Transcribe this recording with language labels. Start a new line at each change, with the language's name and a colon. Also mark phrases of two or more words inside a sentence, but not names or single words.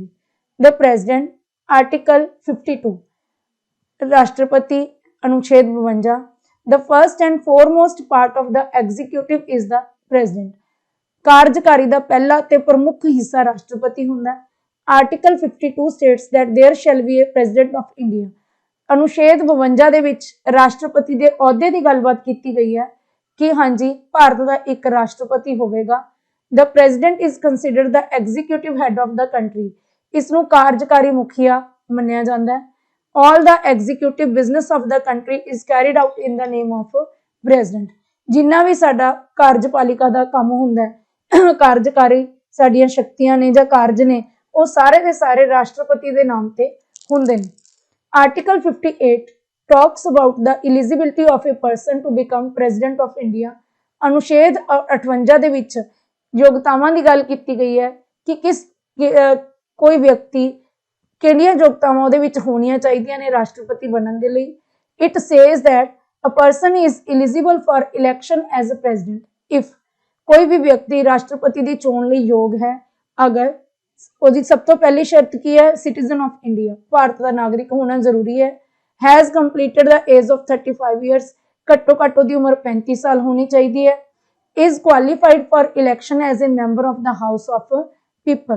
English: The President Article 52,
Punjabi: ਰਾਸ਼ਟਰਪਤੀ ਅਨੁਛੇਦ 52।
English: The first and foremost part of the executive is the President.
Punjabi: ਕਾਰਜਕਾਰੀ ਦਾ ਪਹਿਲਾ ਤੇ ਪ੍ਰਮੁੱਖ ਹਿੱਸਾ ਰਾਸ਼ਟਰਪਤੀ ਹੁੰਦਾ ਹੈ।
English: ਆਰਟੀਕਲ 52 states that there shall be a president of India।
Punjabi: ਅਨੁਛੇਦ 52 ਦੇ ਵਿੱਚ ਰਾਸ਼ਟਰਪਤੀ ਦੇ ਅਹੁਦੇ ਦੀ ਗੱਲਬਾਤ ਕੀਤੀ ਗਈ ਹੈ ਕਿ ਹਾਂਜੀ ਭਾਰਤ ਦਾ ਇੱਕ ਰਾਸ਼ਟਰਪਤੀ ਹੋਵੇਗਾ।
English: The president is considered the executive head of the country।
Punjabi: ਇਸ ਨੂੰ ਕਾਰਜਕਾਰੀ ਮੁਖੀਆ ਮੰਨਿਆ ਜਾਂਦਾ ਹੈ।
English: All the executive business of the country is carried out in the name of president।
Punjabi: ਜਿੰਨਾ ਵੀ ਸਾਡਾ ਕਾਰਜਪਾਲਿਕਾ ਦਾ ਕੰਮ ਹੁੰਦਾ ਹੈ, ਕਾਰਜਕਾਰੀ ਸਾਡੀਆਂ ਸ਼ਕਤੀਆਂ ਨੇ ਜਾਂ ਕਾਰਜ ਨੇ, ਉਹ ਸਾਰੇ ਦੇ ਸਾਰੇ ਰਾਸ਼ਟਰਪਤੀ ਦੇ ਨਾਮ ਤੇ ਹੁੰਦੇ ਨੇ।
English: ਆਰਟੀਕਲ 58 talks about the eligibility of a person to become president of India।
Punjabi: ਅਨੁਛੇਦ 58 ਦੇ ਵਿੱਚ ਯੋਗਤਾਵਾਂ ਦੀ ਗੱਲ ਕੀਤੀ ਗਈ ਹੈ ਕਿ ਕੋਈ ਵਿਅਕਤੀ ਕਿਹੜੀਆਂ ਯੋਗਤਾਵਾਂ ਉਹਦੇ ਵਿੱਚ ਹੋਣੀਆਂ ਚਾਹੀਦੀਆਂ ਨੇ ਰਾਸ਼ਟਰਪਤੀ ਬਣਨ ਦੇ ਲਈ।
English: It says that a person is eligible for election as a president if
Punjabi: ਕੋਈ ਵੀ ਵਿਅਕਤੀ ਰਾਸ਼ਟਰਪਤੀ ਦੀ ਚੋਣ ਲਈ ਯੋਗ ਹੈ ਅਗਰ ਉਹਦੀ ਸਭ ਤੋਂ ਪਹਿਲੀ ਸ਼ਰਤ ਕੀ ਹੈ,
English: citizen of India,
Punjabi: ਭਾਰਤ ਦਾ ਨਾਗਰਿਕ ਹੋਣਾ ਜ਼ਰੂਰੀ ਹੈ।
English: has completed the age of 35 years,
Punjabi: ਘੱਟੋ ਘੱਟ ਉਹਦੀ ਉਮਰ 35 ਸਾਲ ਹੋਣੀ ਚਾਹੀਦੀ ਹੈ।
English: is qualified for election as a member of the House of People.